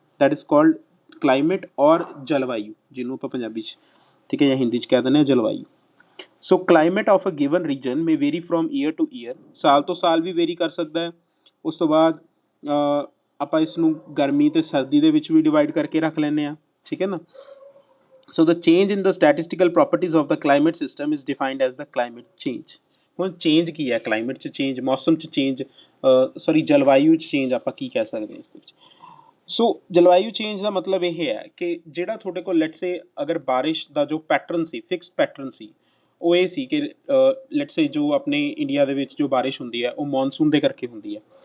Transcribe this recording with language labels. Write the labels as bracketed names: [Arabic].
[English] that is called climate [Punjabi] ਔਰ ਜਲਵਾਯੂ, ਜਿਹਨੂੰ ਆਪਾਂ ਪੰਜਾਬੀ 'ਚ, ਠੀਕ ਹੈ, ਜਾਂ ਹਿੰਦੀ 'ਚ ਕਹਿ ਦਿੰਦੇ ਹਾਂ ਜਲਵਾਯੂ। [English] climate of a given region may vary from year to year, [Punjabi] ਸਾਲ ਤੋਂ ਸਾਲ ਵੀ ਵੇਰੀ ਕਰ ਸਕਦਾ ਹੈ। ਉਸ ਤੋਂ ਬਾਅਦ ਆਪਾਂ ਇਸ ਨੂੰ ਗਰਮੀ ਅਤੇ ਸਰਦੀ ਦੇ ਵਿੱਚ ਵੀ ਡਿਵਾਈਡ ਕਰਕੇ ਰੱਖ ਲੈਂਦੇ ਹਾਂ, ਠੀਕ ਹੈ ਨਾ। [English] the change in the statistical properties of the climate system is defined as the climate change। [Punjabi] ਹੁਣ ਚੇਂਜ ਕੀ ਹੈ ਕਲਾਈਮੇਟ 'ਚ? ਚੇਂਜ ਮੌਸਮ 'ਚ ਚੇਂਜ, ਜਲਵਾਯੂ 'ਚ ਚੇਂਜ ਆਪਾਂ ਕੀ ਕਹਿ ਸਕਦੇ ਹਾਂ ਇਸ ਵਿੱਚ। ਜਲਵਾਯੂ ਚੇਂਜ ਦਾ ਮਤਲਬ ਇਹ ਹੈ ਕਿ ਜਿਹੜਾ ਤੁਹਾਡੇ ਕੋਲ [English] let's say [Punjabi] ਅਗਰ ਬਾਰਿਸ਼ ਦਾ ਜੋ ਪੈਟਰਨ ਸੀ, ਫਿਕਸਡ ਪੈਟਰਨ ਸੀ, ਉਹ ਇਹ ਸੀ ਕਿ ਲੈਟਸ ਸੇ ਜੋ ਆਪਣੇ ਇੰਡੀਆ ਦੇ ਵਿੱਚ ਜੋ ਬਾਰਿਸ਼ ਹੁੰਦੀ ਹੈ ਉਹ ਮੌਨਸੂਨ ਦੇ ਕਰਕੇ ਹੁੰਦੀ ਹੈ।